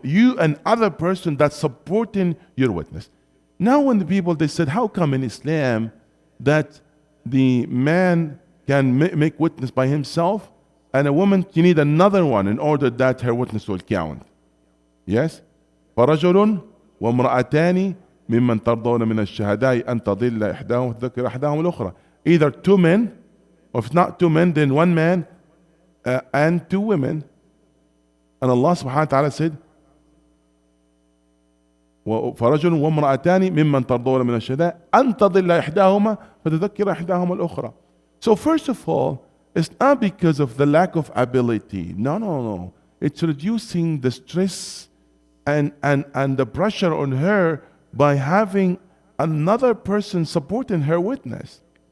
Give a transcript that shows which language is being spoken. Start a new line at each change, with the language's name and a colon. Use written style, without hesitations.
English: You and other person that's supporting your witness. Now when the people, they said, how come in Islam that the man can make witness by himself and a woman, you need another one in order that her witness will count? Yes?
Arabic: فرجل وامرأتان ممن ترضون من الشهداء أن تضل إحداهم وتذكر إحداهم الأخرى.
English: Either two men, or if not two men, then one man and two women. And Allah subhanahu wa ta'ala said,
Arabic: فرجل وامرأتان ممن ترضون من الشهداء أن تضل إحداهما فتذكر إحداهما الأخرى.
English: So first of all, it's not because of the lack of ability. No. It's reducing the stress and the pressure on her by having another person supporting her witness.